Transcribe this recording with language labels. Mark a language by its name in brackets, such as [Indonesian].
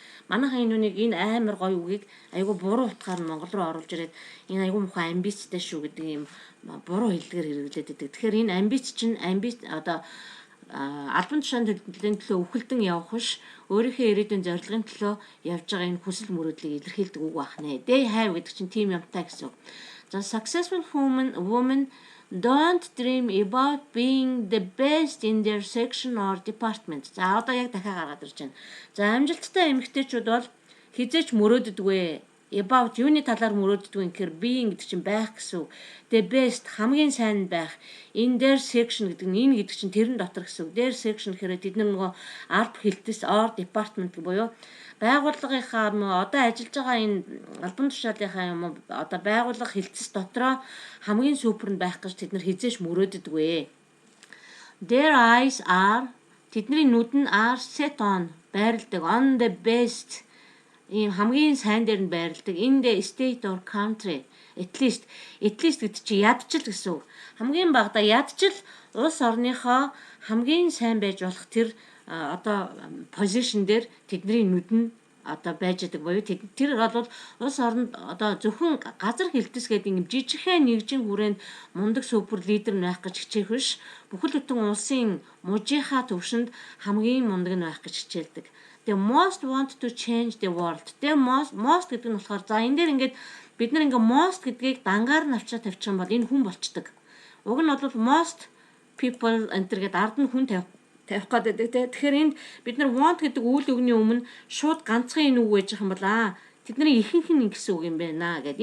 [Mongolian] Манайхан энэ амар гоё үгийг айгүй буруу утгаар нь монгол руу оруулж ирээд энэ айгүй муухай амбицтай шүү гэдэг юм буруу хэллэгээр хэрэглээд байдаг. Тэгэхээр энэ амбиц чинь одоо албан тушаан төлөвлөлийн төлөө үхэлдэн явах биш өөрийнхөө ирээдүйн зорилгын төлөө явж байгаа энэ хүсэл мөрөөдлийг илэрхийлдэг үг байна. [English] They have [Mongolian] гэдэг чинь тийм юмтай гэсэн. [English] The successful woman don't dream about being the best in their section or department. [Mongolian] За одоо яг дахиад гаргаад ирж байна. За амжилттай эмэгтэйчүүд бол хизээч мөрөөддөггүй. About юуны талаар мөрөөддөг гэхээр being гэдэг чинь байх гэсэн. [English] The best [Mongolian] хамгийн сайн байх. [English] In their section [Mongolian] гэдэг нь энэ гэдэг чинь тэрэн дотор гэсэн. Their section гэхээр тэд нөгөө ард хэлтс [English] or department [Mongolian] буюу байгууллагынхаа одоо ажиллаж байгаа энэ албан тушаалынхаа юм одоо байгууллага хэлтс дотроо хамгийн супер нь байх гэж тэд нар хизээш мөрөөддөг. [English] Their eyes are [Mongolian] тэдний нүд нь [English] are set on [Mongolian] байрладаг [English] on the best [Mongolian] ийм хамгийн сайн дээр нь байрладаг [English] in the state or country at least [Mongolian] гэдэг чи ядчил гэсэн үг. Хамгийн багадаа ядчил улс орныхоо хамгийн сайн байж болох тэр одоо position дээр тэдний нүд нь одоо байж байгаа буюу тэр бол улс оронд одоо зөвхөн газар хэлтэс гэдэг юм жижигхэн нэгжийн хүрээнд мундаг супер лидер байх гэж хичээх биш. Бүхэл бүтэн улсын мужийнхаа төвшөнд хамгийн мундаг нь байх гэж хичээлдэг. [English] The most want to change the world. [Mongolian] The most гэдэг нь болохоор за энэ дээр ингээд бид нар ингээд most гэдгийг дангаар нь авчаа тавьчих юм бол энэ хүн болчдөг. Уг нь бол [English] most people [Mongolian] энэ гэдэг ард нь хүн тавих гэдэг те. Тэгэхээр энд бид нар want гэдэг үйл өгний өмнө шууд ганцхан энэ үг байж байгаа юм бол тэдний ихэнх нь гэсэн үг юм байна гэдэг.